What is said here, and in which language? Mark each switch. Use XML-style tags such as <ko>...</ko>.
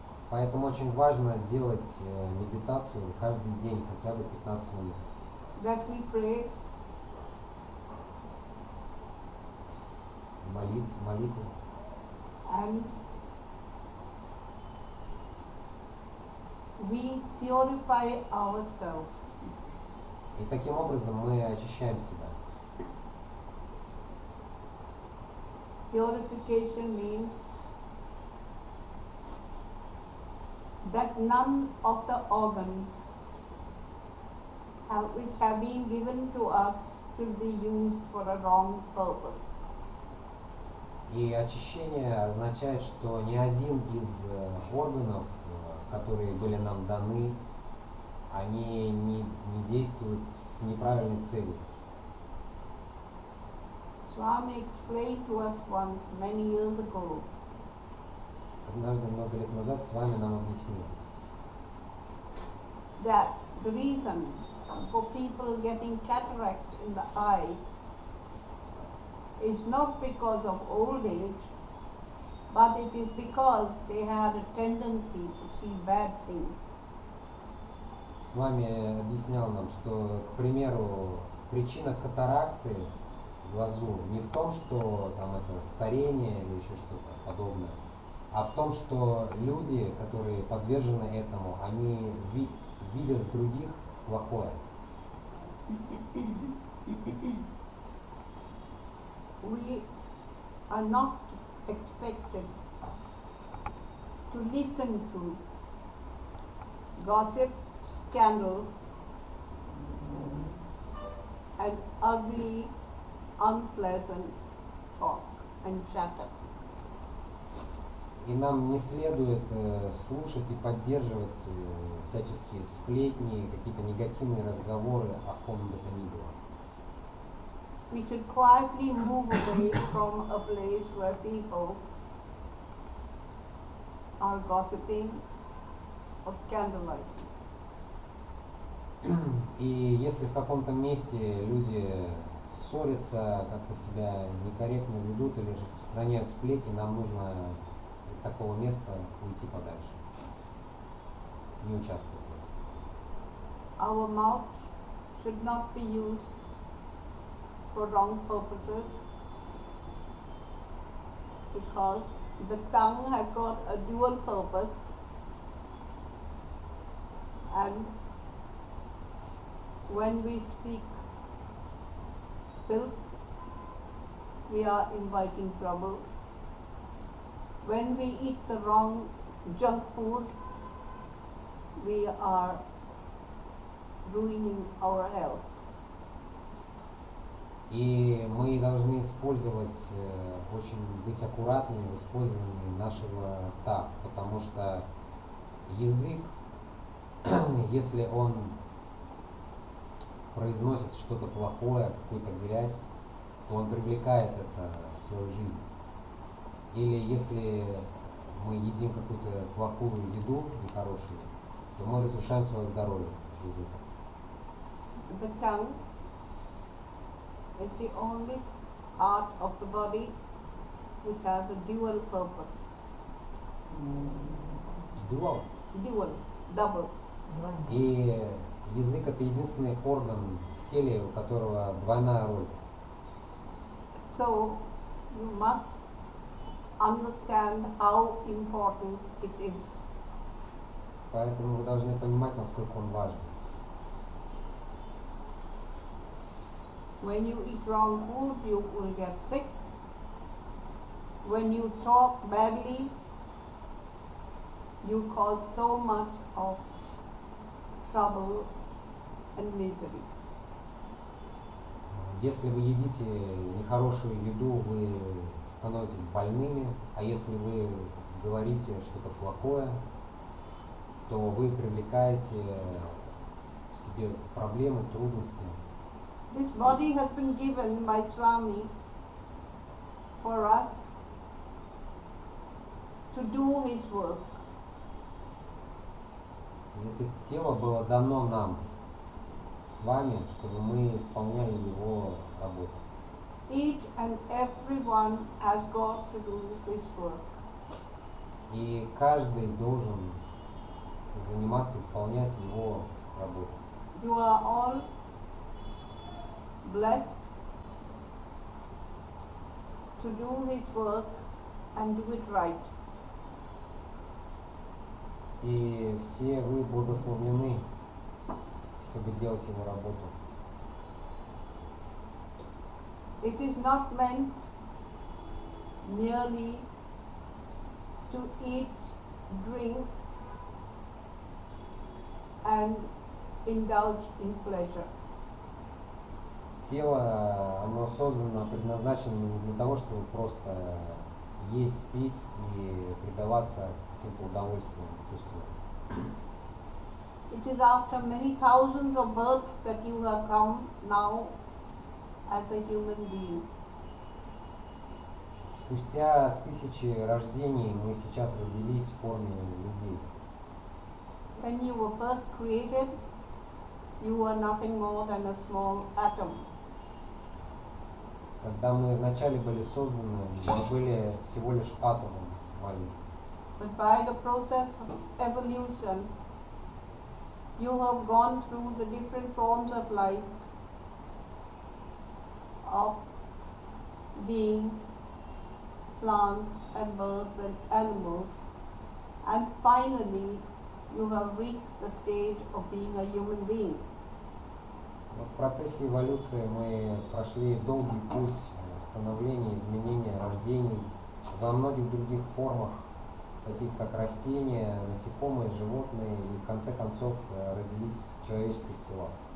<ru>Поэтому очень важно делать медитацию каждый день, хотя бы 15 минут.</ru> <en>that we pray,</en> <ru>Молиться, молитву.</ru> <en>and we purify ourselves.</en> <ru>И таким образом мы очищаем себя.</ru> <en>Purification means that none of the organs which have been given to us should be used for a wrong purpose.</en> <ru>И очищение означает, что ни один из органов, которые были нам даны, они не действуют с неправильной целью.</ru> <en>Swami explained to us once many years ago</en> <ru>Однажды, много лет назад, Свами нам объяснил,</ru> <en>that the reason for people getting cataracts in the eye is not because of old age, but it is because they had a tendency to see bad things.</en> <ru>Свами объяснял нам, что, к примеру, причина катаракты в глазу не в том, что там это старение или еще что-то подобное, а в том, что люди, которые подвержены этому, они видят в других плохое.</ru> <en>We are not expected to listen to gossip, scandal, and ugly, unpleasant talk and chatter.</en> <ru>И нам не следует слушать и поддерживать всяческие сплетни, какие-то негативные разговоры о ком бы то ни было.</ru> <en>We should quietly move away from a place where people are gossiping or scandalizing.</en> <ru>И если в каком-то месте люди ссорятся, как-то себя некорректно ведут или же распространяют сплетни, нам нужно от такого места уйти подальше, не участвовать в этом.</ru> <en>Our mouth should not be used for wrong purposes, because the tongue has got a dual purpose, and when we speak filth, we are inviting trouble. When we eat the wrong junk food, we are ruining our health.</en> <ru>И мы должны использовать, очень быть аккуратными в использовании нашего рта, потому что язык, если он произносит что-то плохое, какую-то грязь, то он привлекает это в свою жизнь. Или если мы едим какую-то плохую еду, нехорошую, то мы разрушаем свое здоровье через это.</ru> <en>The tongue is the only part of the body which has a dual purpose. Dual. Dual, double.</en> <ru>И язык — это единственный орган в теле, у которого двойная роль.</ru> <en>So you must understand how important it is.</en> <ru>Поэтому вы должны понимать, насколько он важен.</ru> <en>When you eat wrong food, you will get sick. When you talk badly, you cause so much of trouble and misery.</en> <ru>Если вы едите нехорошую еду, вы становитесь больными, а если вы говорите что-то плохое, то вы привлекаете к себе проблемы, трудности.</ru> <en>This body has been given by Swami for us to do his work.</en> <ru>И это тело было дано нам с вами, чтобы мы исполняли его работу.</ru> <en>Each and everyone has got to do his work.</en> <ru>И каждый должен заниматься, исполнять его работу.</ru> <en>You are all blessed to do his work and do it right.</en> <ru>И все вы благословлены, чтобы делать его работу.</ru> <en>It is not meant merely to eat, drink, and indulge in pleasure.</en> <ru>Тело, оно создано, предназначено не для того, чтобы просто есть, пить и предаваться каким-то удовольствиям, чувствам.</ru> <en>It is after many thousands of births that you have come now as a human being.</en> <ru>Спустя тысячи рождений мы сейчас родились в форме людей.</ru> <en>When you were first created, you were nothing more than a small atom.</en> <ru>Когда мы вначале были созданы, мы были всего лишь атомом маленьким.</ru> <en>But by the process of evolution, you have gone through the different forms of life, of being plants and birds and animals, and finally you have reached the stage of being a human being.</en> <ru>В процессе эволюции мы прошли долгий путь становления, изменения, рождений во многих других формах, таких как растения, насекомые, животные, и в конце концов родились в человеческих телах.</ru>